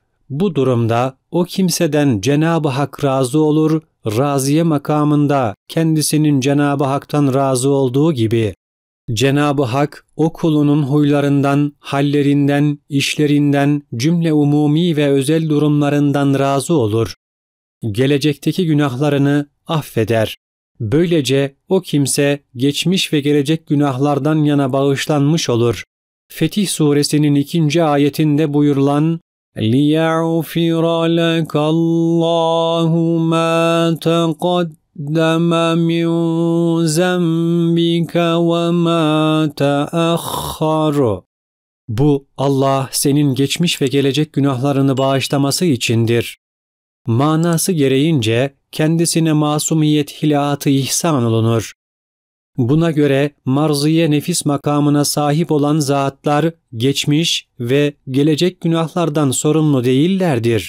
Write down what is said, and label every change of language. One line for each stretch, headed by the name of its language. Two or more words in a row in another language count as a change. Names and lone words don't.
Turkish: Bu durumda o kimseden Cenab-ı Hak razı olur, raziye makamında kendisinin Cenab-ı Hak'tan razı olduğu gibi Cenab-ı Hak o kulunun huylarından, hallerinden, işlerinden, cümle umumi ve özel durumlarından razı olur. Gelecekteki günahlarını affeder. Böylece o kimse geçmiş ve gelecek günahlardan yana bağışlanmış olur. Fetih Suresinin 2. ayetinde buyurulan
Arabic: لِيَغْفِرَ لَكَ اللّٰهُ مَا تَقَدَّمَ مِنْ ذَنْبِكَ وَمَا تَأَخَّرَ.
Turkish: Bu Allah senin geçmiş ve gelecek günahlarını bağışlaması içindir. Manası gereğince kendisine masumiyet hilatı ihsan olunur. Buna göre marziye nefis makamına sahip olan zatlar geçmiş ve gelecek günahlardan sorumlu değillerdir.